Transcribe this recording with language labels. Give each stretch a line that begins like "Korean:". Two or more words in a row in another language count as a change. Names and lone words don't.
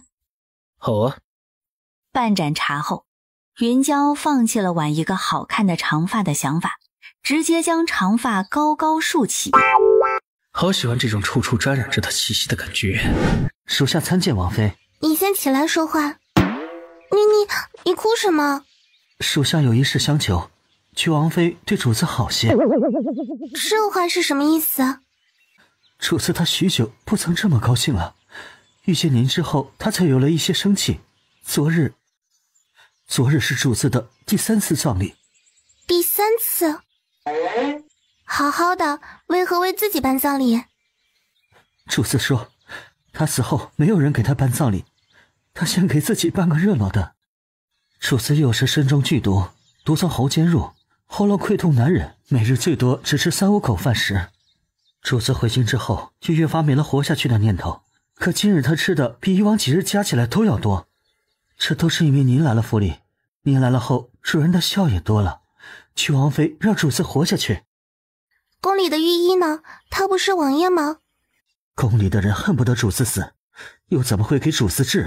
Chinese: 好啊。半盏茶後，云嬌放棄了挽一個好看的長髮的想法，直接將長髮高高豎起。好喜歡這種處處沾染着他氣息的感覺。屬下參見王妃。你先起來說話。你哭什麼？屬下有一事相求，求王妃對主子好些。這話是什麼意思？主子他許久不曾這麼高興了，遇見您之後，他才有了一些生氣。昨日是主子的第3次葬禮。第3次？好好的，為何為自己辦葬禮？主子說，他死後沒有人給他辦葬禮，他想給自己辦個熱鬧的。主子有時身中劇毒，毒從喉間入，喉嚨潰痛難忍，每日最多只吃3-5口飯食。主子回京之後，就越發沒了活下去的念頭。可今日他吃的比以往幾日加起來都要多，這都是因為您來了府裡。您來了後，主人的笑也多了。求王妃讓主子活下去。宮裡的御醫呢？他不是王爺嗎？宮裡的人恨不得主子死，又怎麼會給主子治？